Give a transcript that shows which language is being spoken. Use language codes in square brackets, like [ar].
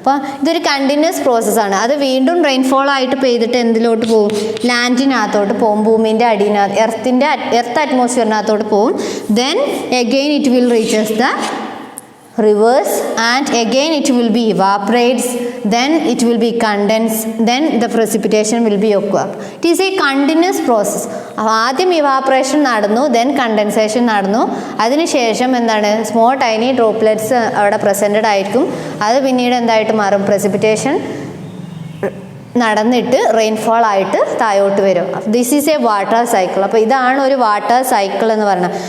[ml] അപ്പോൾ ഇതൊരു കണ്ടിന്യൂസ് പ്രോസസ്സാണ്. അത് വീണ്ടും റെയിൻഫോൾ ആയിട്ട് പെയ്തിട്ട് എന്തിലോട്ട് പോകും? ലാൻഡിനകത്തോട്ട് പോകും, ഭൂമിൻ്റെ അടിയിനകത്ത് എർത്ത് അറ്റ്മോസ്ഫിയറിനകത്തോട്ട് പോകും. [en] Then again it will reaches the rivers and again it will be evaporates, then it will be condensed, then the precipitation will be occur. It is a continuous process. [ml] ആദ്യം evaporation നടന്നു, then condensation നടന്നു, അതിനുശേഷം എന്താണ്? Small tiny droplets അവിടെ presented ആയിരിക്കും. അത് പിന്നീട് എന്തായിട്ട് മാറും? precipitation നടന്നിട്ട് റെയിൻഫോൾ ആയിട്ട് താഴോട്ട് വരും. [en] This is a water cycle. [ml] അപ്പോൾ ഇതാണ് ഒരു വാട്ടർ സൈക്കിൾ എന്ന് പറയുന്നത്.